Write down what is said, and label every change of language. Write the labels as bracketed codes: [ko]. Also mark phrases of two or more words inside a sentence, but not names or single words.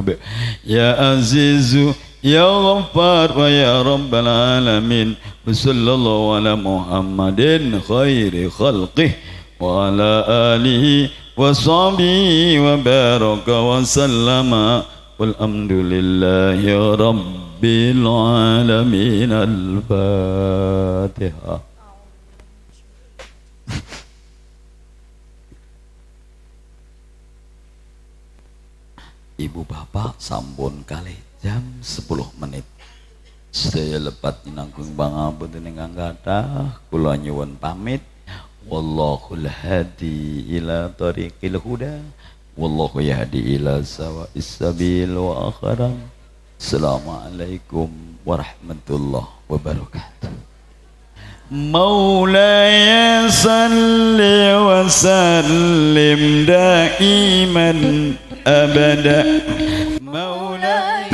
[ar] يا عزيز يا غفار ويا رب العالمين وصلى الله على محمد خير خلقه وعلى آله وصحبه وبارك وسلم والحمد لله رب العالمين. الفاتحة. [jv] Ibu bapak sampun kalih jam 10 menit. Sedaya lepat nanggung pangapunten ingkang kathah kula nyuwun pamit. [ar] والله الهادي إلى طريق الهدى والله يهدي إلى سواء السبيل وأخيراً. السلام عليكم ورحمة الله وبركاته. مولاي صل وسلم دائماً أبداً. Maulaya